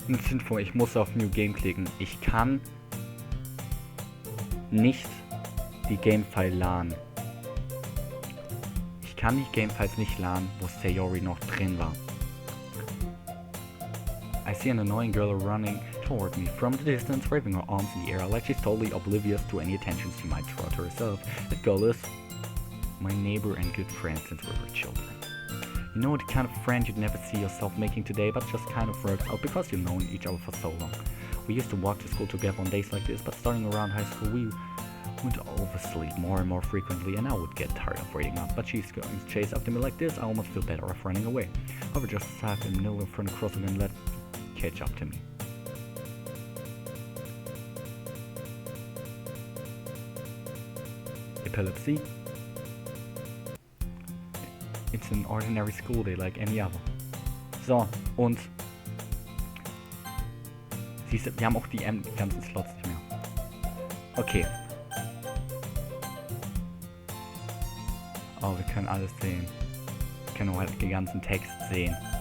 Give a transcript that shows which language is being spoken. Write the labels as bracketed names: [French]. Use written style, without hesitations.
[German] Info, ich muss auf New Game klicken. Ich kann nicht die Gamefile laden. Ich kann die Gamefiles nicht laden, wo Sayori noch drin war. [English] I see an annoying girl running toward me from the distance, waving her arms in the air like she's totally oblivious to any attention she might draw to herself. That girl is my neighbor and good friend since we were children. You know, the kind of friend you'd never see yourself making today, but just kind of works out because you've known each other for so long. We used to walk to school together on days like this, but starting around high school we would oversleep more and more frequently, and I would get tired of waiting up. But she's going to chase after me like this, I almost feel better off running away. I would just sat in the middle of front crossing and let catch up to me. Epilepsy? It's an ordinary school day like any other. [German] So, und siehst du, wir haben auch die ganzen Slots nicht mehr. Okay. Oh, wir können alles sehen. Wir können auch halt den ganzen Text sehen.